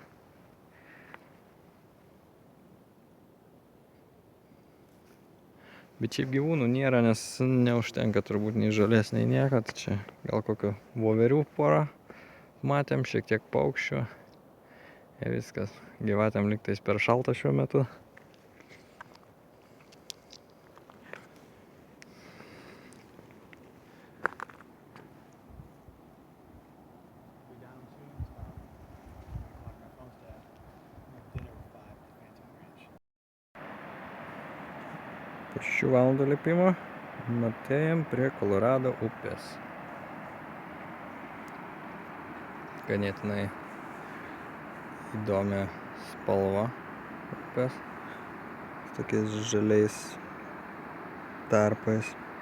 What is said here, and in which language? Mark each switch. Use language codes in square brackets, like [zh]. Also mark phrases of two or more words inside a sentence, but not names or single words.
[lt] Bet šiaip gyvūnų nėra, nes neužtenka turbūt nei žolės, nei nieko. Tai čia gal kokių voverių porą matėm, šiek tiek paukščių. Ir viskas. Gyvatėm lygtais per šalta šiuo metu. [en] Be down soon, so I'm gonna clock my phones to have dinner with 5 at Phantom Ranch. [lt] Po 6 valandų lipimo atėjom prie Kolorado upės. Ganėtinai įdomią spalvą upės. Su tokiais žaliais tarpais.